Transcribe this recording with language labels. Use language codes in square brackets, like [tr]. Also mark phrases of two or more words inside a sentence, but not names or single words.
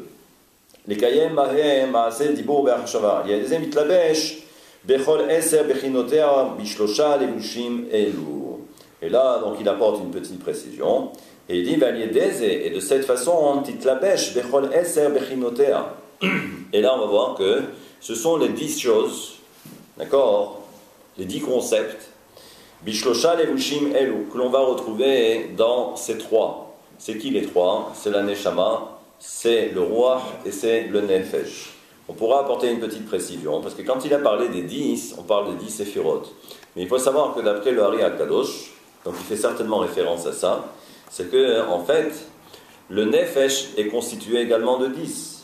[fr] Il y a des mitlabesh, et là, donc, il apporte une petite précision, et il dit, et de cette façon, et là, on va voir que ce sont les 10 choses, d'accord, les 10 concepts, [he] בשלושה לבושים אלו, [fr] que l'on va retrouver dans ces 3. C'est qui les 3? C'est la neshama, c'est le ruach et c'est le nefesh. On pourra apporter une petite précision, parce que quand il a parlé des 10, on parle des 10 séphirotes. Mais il faut savoir que d'après le Hari HaKadosh, donc il fait certainement référence à ça, c'est que, en fait, le nefesh est constitué également de 10.